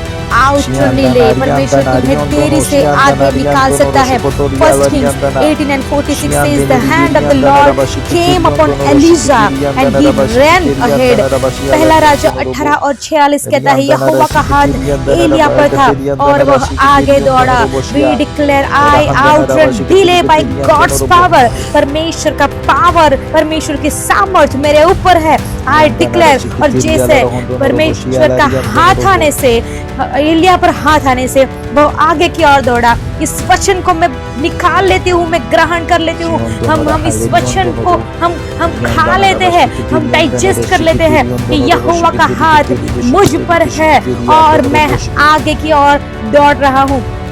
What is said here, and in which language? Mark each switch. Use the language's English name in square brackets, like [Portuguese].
[Hindi] परमेश्वर तुम्हें देरी से आगे निकाल सकता है। [English] First Kings 18 and 46 says the hand of the Lord came upon Elijah and he ran ahead. [Hindi] पहला राजा 18 और 46 कहता है यहोवा का हाथ एलिया पर था और वह आगे दौड़ा। [English] We declare I outrun delay by God's power. [Hindi] परमेश्वर का पावर, परमेश्वर की सामर्थ मेरे ऊपर है। [English] I declare, [Hindi] और जैसे परमेश्वर का हाथ आने से, एलिया पर हाथ आने से वह आगे की ओर दौड़ा। इस वचन को मैं निकाल लेती हूँ, मैं ग्रहण कर लेती हूँ। हम इस वचन को हम खा लेते हैं, हम डाइजेस्ट कर लेते हैं कि यहोवा का हाथ मुझ पर है और मैं आगे की ओर दौड़ रहा हूँ।